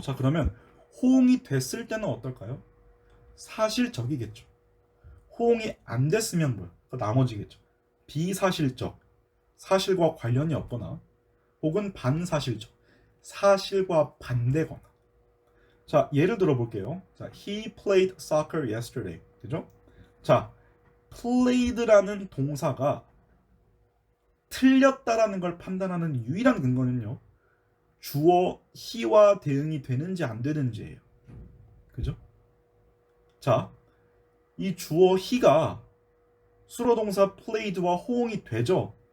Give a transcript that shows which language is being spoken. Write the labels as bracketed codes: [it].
[ko] 자, 그러면 호응이 됐을 때는 어떨까요? 사실적이겠죠. 호응이 안 됐으면 뭐야? 나머지겠죠. 비사실적, 사실과 관련이 없거나 혹은 반사실적, 사실과 반대거나. 자, 예를 들어 볼게요. [en] 자, he played soccer yesterday. [ko] 그죠? 자, played라는 동사가 틀렸다라는 걸 판단하는 유일한 근거는요. 주어 he와 대응이 되는지 안 되는지예요. 그죠? 자, 이 주어 he가 수로 동사 played와 호응이 되죠.